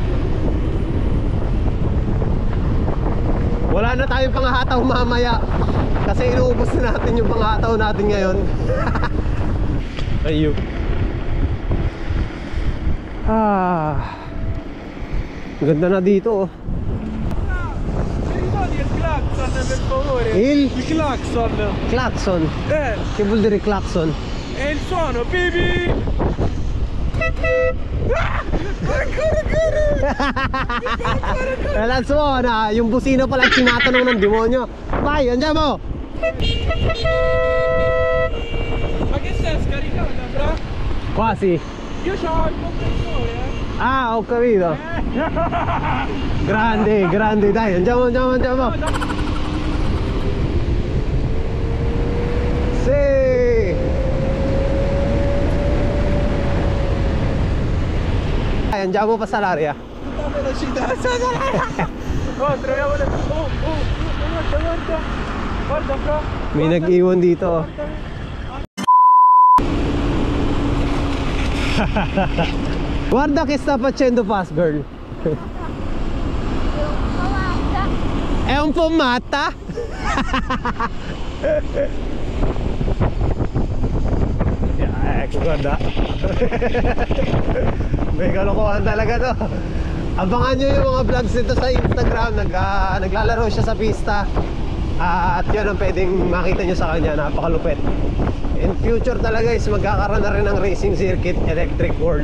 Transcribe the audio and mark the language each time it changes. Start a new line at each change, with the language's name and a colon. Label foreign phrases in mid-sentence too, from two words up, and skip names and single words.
Filipino: Wala na tayong panghataw mamaya kasi inuubos na natin yung panghataw natin ngayon. Ayun. Ganda na dito oh.
Italian: Il clacson. clacson. Che vuol dire clacson? È il suono, bibi.
Filipino: Wala suona, yung busina pala tinatanong ng demonyo.
Italian: Vai, andiamo! Ma che stai scaricando, bro? Quasi. Io c'ho il compressore, Ah, ho capito. Grande, grande, dai, andiamo, andiamo, andiamo. Sì. Dai, andiamo a passare l'aria. Tutta velocità, oh, troviamo le... guarda. Guarda, bro.
Filipino: May nag-iwan dito.
Italian: Guarda che sta facendo Fast Girl. È un po' matta. Ecco, guarda.
Filipino: May kalokohan talaga to. Abangan nyo yung mga vlogs nito sa Instagram. Naglalaro siya sa pista. At yun ang pwedeng makita nyo sa kanya. Napakalupit.
English: In future
Filipino: talaga is magkakaroon na rin ng
English: racing circuit electric world.